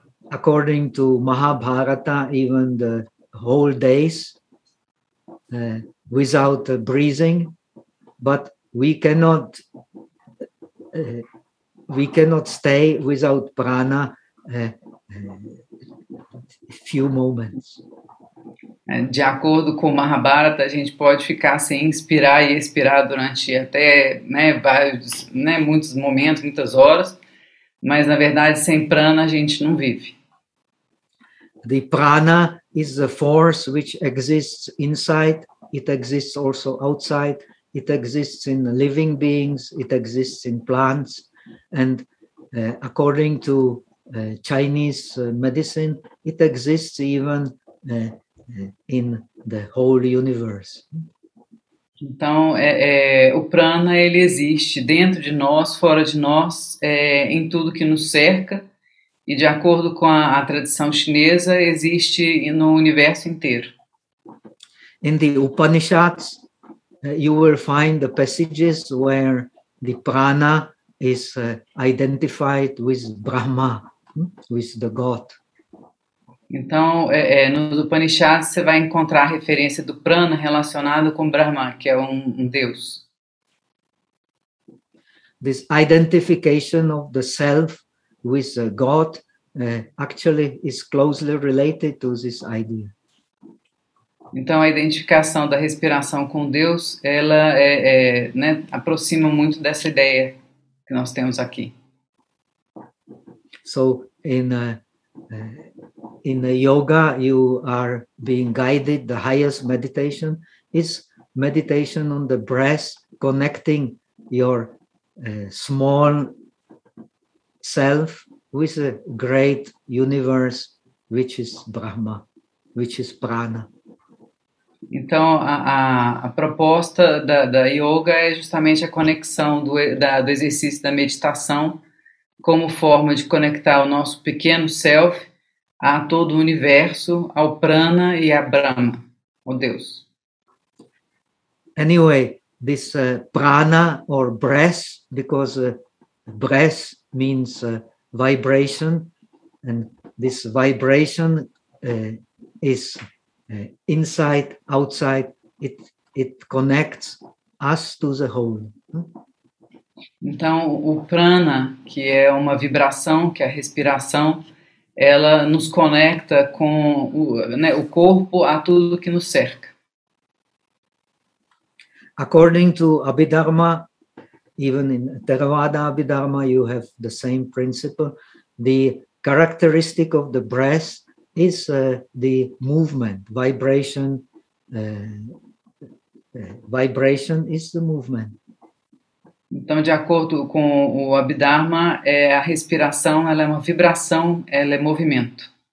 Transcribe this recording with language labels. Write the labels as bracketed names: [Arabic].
[English] According to Mahabharata, even the whole days. Without breathing, but we cannot stay without prana few moments. [Portuguese] De acordo com o Mahabharata, a gente pode ficar sem inspirar e expirar durante até, né, vários, né, muitos momentos, muitas horas, mas na verdade sem prana a gente não vive. [English] The prana is a force which exists inside. It exists also outside. It exists in living beings. It exists in plants. And according to Chinese medicine, it exists even in the whole universe. [Portuguese] Então, o prana ele existe dentro de nós, fora de nós, em tudo que nos cerca, e de acordo com a tradição chinesa, existe no universo inteiro. [English] In the Upanishads, you will find the passages where the prana is identified with Brahma, with the God. [Portuguese] Então, nos Upanishads você vai encontrar a referência do prana relacionado com Brahma, que é um deus. [English] This identification of the self with God actually is closely related to this idea. [Portuguese] Então, a identificação da respiração com Deus, ela né, aproxima muito dessa ideia que nós temos aqui. [English] So in a yoga you are being guided, the highest meditation is meditation on the breath, connecting your small self with a great universe, which is Brahma, which is prana. [Portuguese] Então, a proposta da yoga é justamente a conexão do exercício da meditação como forma de conectar o nosso pequeno self a todo o universo, ao prana e a Brahma, o Deus. [English] Anyway, this prana or breath, because breath means vibration, and this vibration is inside, outside, it connects us to the whole. [Portuguese] Então, o prana, que é uma vibração, que é a respiração, ela nos conecta com o corpo, a tudo que nos cerca. [English] According to Abhidharma, even in Theravada Abhidharma, you have the same principle. The characteristic of the breath is the movement, vibration. Vibration is the movement. [Portuguese] Então, de acordo com o Abhidharma, a respiração, ela é uma vibração, ela é movimento.